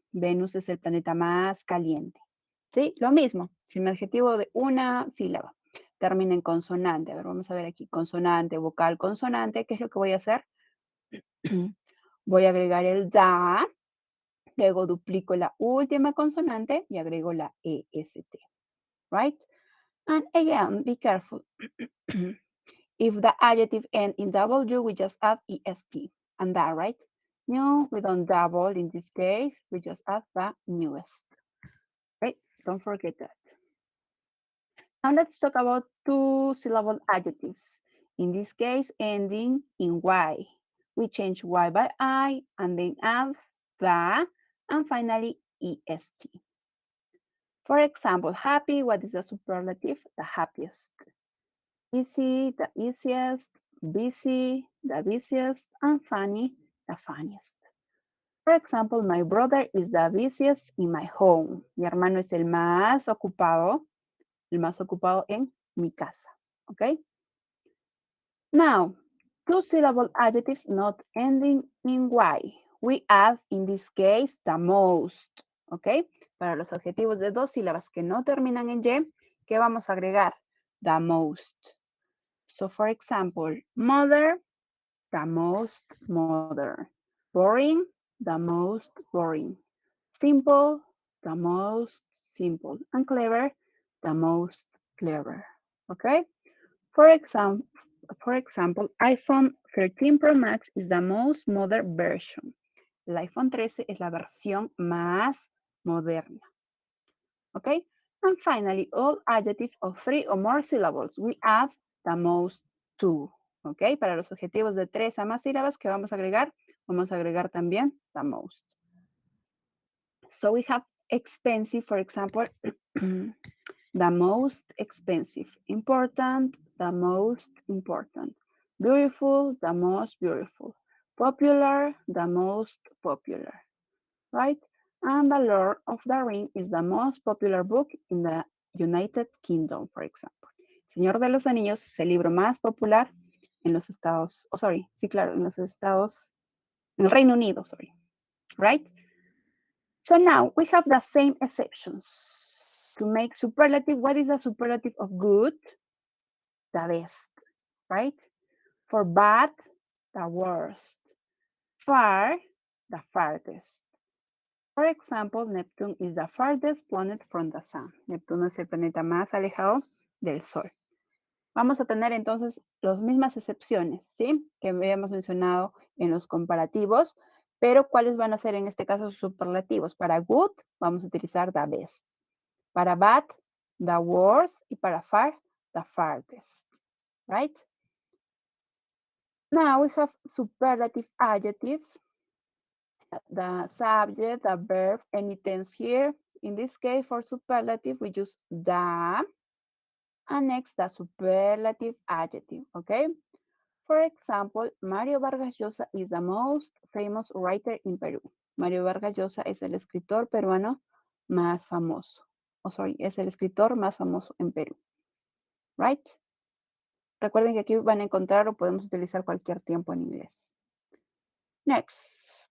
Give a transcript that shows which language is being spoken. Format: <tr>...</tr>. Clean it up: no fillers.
<es>Venus es el planeta más caliente. ¿Sí? Lo mismo, si mi adjetivo de una sílaba termina en consonante, a ver, vamos a ver aquí, consonante, vocal, consonante, ¿qué es lo que voy a hacer? Voy a agregar el da, luego duplico la última consonante y agrego la est, right?</es> <en>And again, be careful. If the adjective ends in W, we just add est and that, right? New, we don't double in this case, we just add the newest, right? Don't forget that. Now let's talk about two-syllable adjectives. In this case, ending in Y. We change Y by I and then add the, and finally est. For example, happy, what is the superlative? The happiest. Easy, the easiest. Busy, the busiest. And funny, the funniest. For example, my brother is the busiest in my home.</en> <es>Mi hermano es el más ocupado en mi casa. Okay?</es> <en>Now, two-syllable adjectives not ending in Y. We add, in this case, the most. Okay?</en> <es>Para los adjetivos de dos sílabas que no terminan en Y, ¿qué vamos a agregar?</es> <en>The most. So, for example, mother, the most modern. Boring, the most boring. Simple, the most simple. And clever, the most clever. Okay? For example, iPhone 13 Pro Max is the most modern version.</en> <es>El iPhone 13 es la versión más moderna. Okay?</es> <en>And finally, all adjectives of three or more syllables, we add the most to. Okay?</en> <es>Para los adjetivos de tres a más sílabas que vamos a agregar también the most.</es> <en>So we have expensive, for example, the most expensive. Important, the most important. Beautiful, the most beautiful. Popular, the most popular. Right? And The Lord of the Ring is the most popular book in the United Kingdom, for example.</en> <es>Señor de los Anillos es el libro más popular en los Estados, sí, claro, en los Estados, en el Reino Unido, right?</es> <en>So now we have the same exceptions. To make superlative, what is the superlative of good? The best, right? For bad, the worst. Far, the farthest. For example, Neptune is the farthest planet from the sun.</en> <es>Neptuno es el planeta más alejado del Sol. Vamos a tener entonces las mismas excepciones, ¿sí? Que habíamos mencionado en los comparativos, pero ¿cuáles van a ser en este caso superlativos? Para good, vamos a utilizar the best. Para bad, the worst. Y para far, the farthest, right?</es> <en>Now we have superlative adjectives. The subject, the verb, any tense here. In this case, for superlative, we use the, and next the superlative adjective, okay? For example, Mario Vargas Llosa is the most famous writer in Peru.</en> <es>Mario Vargas Llosa es el escritor peruano más famoso. Es el escritor más famoso en Perú, right? Recuerden que aquí van a encontrar o podemos utilizar cualquier tiempo en inglés. Next.</es>